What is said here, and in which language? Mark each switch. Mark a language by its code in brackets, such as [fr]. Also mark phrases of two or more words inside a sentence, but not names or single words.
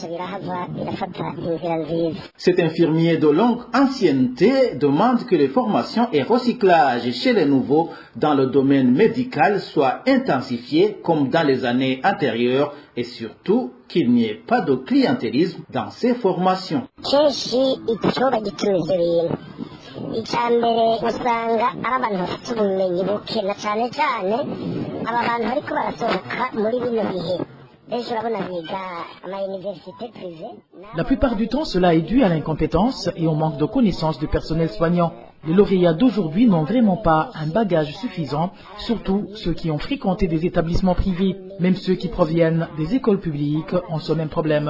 [fr] Cet infirmier de longue ancienneté demande que les formations et recyclage chez les nouveaux dans le domaine médical soient intensifiés comme dans les années antérieures et surtout qu'il n'y ait pas de clientélisme dans ces formations. [rn] Icambere usanga abantu bafite ubumenyi buke na cyane cyane aba bantu bariko barasohoka muri bino bihe. [fr] La plupart du temps, cela est dû à l'incompétence et au manque de connaissances du personnel soignant. Les lauréats d'aujourd'hui n'ont vraiment pas un bagage suffisant, surtout ceux qui ont fréquenté des établissements privés. Même ceux qui proviennent des écoles publiques ont ce même problème.